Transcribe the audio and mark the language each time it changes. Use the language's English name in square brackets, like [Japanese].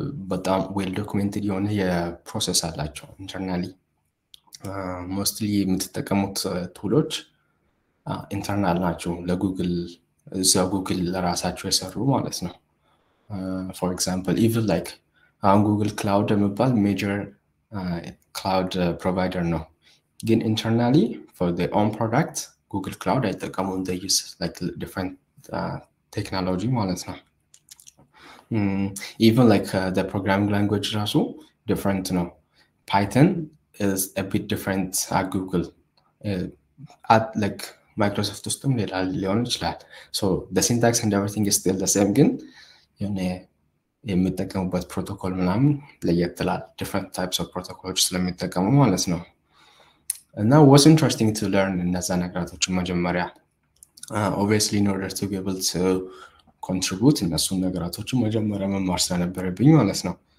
[Amharic] በጣም [English] well documented [Amharic] የሆነ የፕሮሰስ አላቸው internally mostly የምትጠቀሙት ቱሎች internal ናቸው ለጉግል ጉግል ለራሳቸው የሰሩ ማለት ነው [English] for example even like [Amharic] ጉግል ክላውድ የሚባል ሜጀር ክላውድ ፕሮቫይደር ነው። ግን ኢንተርናሊ ፎር ዜር ኦን ፕሮዳክት ጉግል ክላውድ አይጠቀሙም። [English] they use like different [Amharic] ቴክኖሎጂ ማለት ነው። [English] even like the programming language [Amharic] ራሱ different ነው። [English] Python is a bit different at Google. At like Microsoft [Amharic] ውስጥም ሌላ ሊሆን ይችላል። [English] so the syntax and everything is still the same [Amharic] ግን የሆነ የሚጠቀሙበት ፕሮቶኮል ምናምን ለየት ይላል። [English] different types of protocols [Amharic] ስለሚጠቀሙ ማለት ነው። እና [English] was interesting to learn [Amharic] እነዛ ነገራቶችን መጀመሪያ [English] obviously in order to be able to contribute [Amharic] እነሱን ነገራቶችን መጀመሪያ መማር ስለነበረብኝ ማለት ነው።